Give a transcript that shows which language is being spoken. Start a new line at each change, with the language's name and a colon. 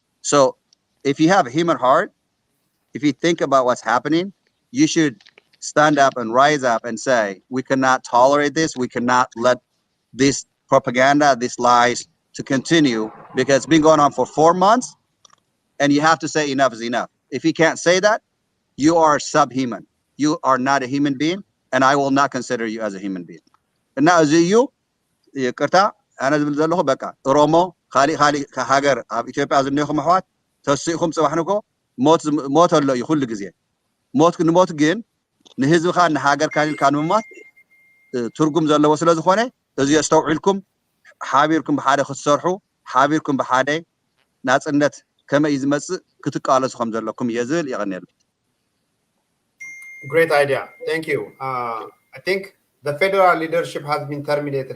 English: So if you have a human heart, if you think about what's happening, you should stand up and rise up and say, we cannot tolerate this. We cannot let this propaganda, these lies to continue, because it's been going on for 4 months, and you have to say enough is enough. If you can't say that, you are subhuman. You are not a human being, and I will not consider you as a human being. And now as you,
Tigrinya: ይቅርታ ኣነ ዝብል ዘለኹ በቃ ኦሮሞ ካሊእ ሃገር ኣብ ኢትዮጵያ ዝኒኹም ኣሕዋት ተስኢኹም ፅባሕንኮ ሞት ኣሎ እዩ ኩሉ ግዜ ንሞት ግን ንህዝብካ ንሃገርካ ኢልካ ንምማት ትርጉም ዘለዎ ስለ ዝኾነ እዚ የስተውዒልኩም ሓቢርኩም ብሓደ ክትሰርሑ ሓቢርኩም ብሓደ ናፅነት ከመይ ዝመፅእ ክትቃለሱ ከም ዘለኩም እየ ዝብል ይቐኒየሉ።
English: Great idea. Thank you. I think the federal leadership has been terminated.